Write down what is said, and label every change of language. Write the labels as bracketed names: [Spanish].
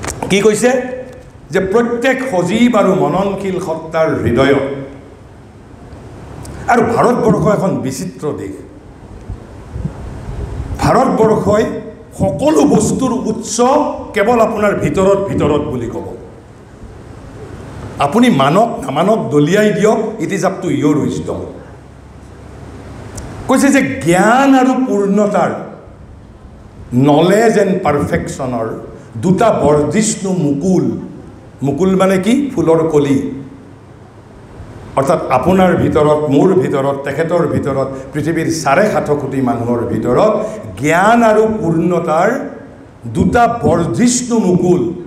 [Assamese] কি কৈছে? যে প্ৰত্যেক সজীৱ আৰু মননশীল সত্তাৰ হৃদয়ত। আৰু ভাৰতবৰ্ষ এখন বিচিত্ৰ দেশ। ভাৰতবৰ্ষই সকলো বস্তুৰ উৎস কেৱল আপোনাৰ ভিতৰত ভিতৰত বুলি ক'ব। আপুনি মানক নামানক দলিয়াই দিয়ক, [English] It is up to your wisdom. [Assamese] কৈছে যে জ্ঞান আৰু পূৰ্ণতাৰ, নলেজ এণ্ড পাৰফেকশ্যনৰ দুটা বৰ্ধিষ্ণু মুকুল। মুকুল মানে কি? ফুলৰ কলি। অৰ্থাৎ আপোনাৰ ভিতৰত, মোৰ ভিতৰত, তেখেতৰ ভিতৰত, পৃথিৱীৰ 7.5 কোটি মানুহৰ ভিতৰত জ্ঞান আৰু পূৰ্ণতাৰ দুটা বৰ্ধিষ্ণু মুকুল।